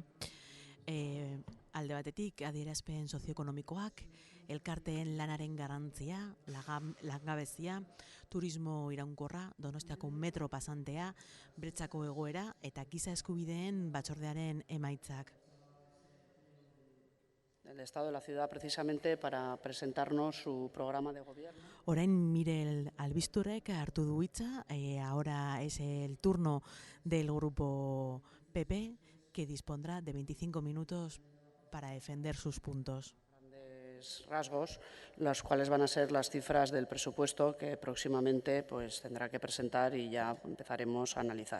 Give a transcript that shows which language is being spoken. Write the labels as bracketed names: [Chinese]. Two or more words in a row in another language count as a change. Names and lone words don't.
[Basque] Alde batetik, adierazpen sozioekonomikoak, elkarteen lanaren garantzia, langabezia, turismo iraunkorra, Donostiako metro pasantea, bretzako egoera eta giza eskubideen batzordearen emaitzak. [Spanish] El Estado de la Ciudad precisamente para presentarnos su programa de gobierno. [Basque] Orain Mirel Albisturrek hartu du hitza, [Spanish] ahora es el turno del grupo PP, que dispondrá de 25 minutos para defender sus puntos. Grandes rasgos, los cuales van a ser las cifras del presupuesto que próximamente pues, tendrá que presentar y ya empezaremos a analizar.